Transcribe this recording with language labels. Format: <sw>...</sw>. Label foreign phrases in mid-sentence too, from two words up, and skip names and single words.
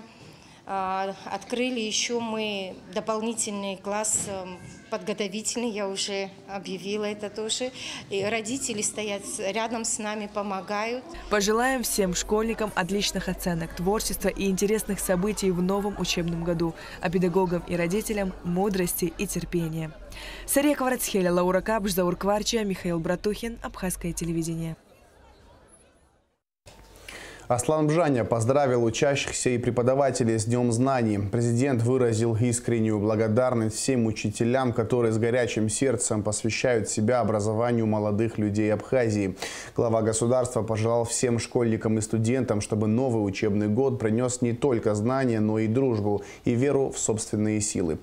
<ru>Открыли еще мы дополнительный класс подготовительный, я уже объявила это тоже. И родители стоят рядом с нами, помогают. Пожелаем всем школьникам отличных оценок, творчества и интересных событий в новом учебном году, а педагогам и родителям мудрости и терпения. Сария Кварцхеля, Лаура Кабш, Заур Кварчия, Михаил Братухин, Абхазское телевидение. Аслан Бжаня поздравил учащихся и преподавателей с Днем знаний. Президент выразил искреннюю благодарность всем учителям, которые с горячим сердцем посвящают себя образованию молодых людей Абхазии. Глава государства пожелал всем школьникам и студентам, чтобы новый учебный год принес не только знания, но и дружбу и веру в собственные силы.</ru>